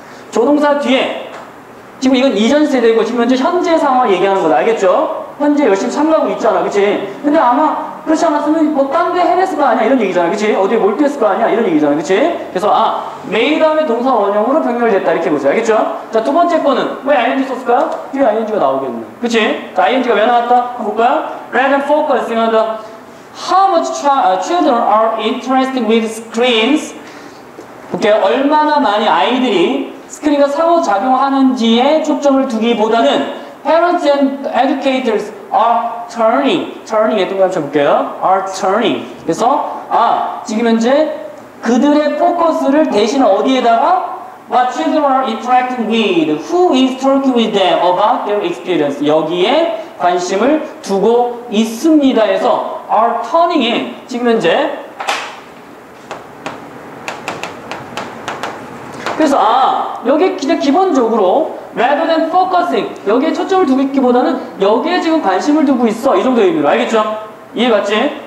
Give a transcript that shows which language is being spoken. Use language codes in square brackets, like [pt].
[ko] 조동사 뒤에 지금 이건 이전 세대고 지금 현재 상황 얘기하는 거다. 알겠죠? 현재 열심히 참가하고 있잖아. 그치? 근데 아마 그렇지 않았으면 뭐 딴 데 해냈을 거 아니야 이런 얘기잖아. 그치? 어디에 몰두했을 거 아니야 이런 얘기잖아. 그치? 그래서 may 다음에 동사 원형으로 병렬됐다 이렇게 보세요. 알겠죠? 자, 두 번째 거는 왜 ing 썼을까요? 뒤에 ing가 나오겠네. 그치? 자, ing가 왜 나왔다? 한번 볼까요? [en] rather than focusing on the how much children are interested with screens [ko] 볼게요. 얼마나 많이 아이들이 스크린과 상호작용하는지에 초점을 두기보다는 [en] parents and educators are turning [ko] 에 동그라미 쳐볼게요. are turning. 그래서 지금 현재 그들의 포커스를 대신 어디에다가 [en] what children are interacting with, who is talking with them about their experience [ko] 여기에 관심을 두고 있습니다 해서 are turning에 지금 현재 그래서 여기 그냥 기본적으로 rather than focusing 여기에 초점을 두고 있기보다는 여기에 지금 관심을 두고 있어 이 정도의 의미로 알겠죠? 이해갔지?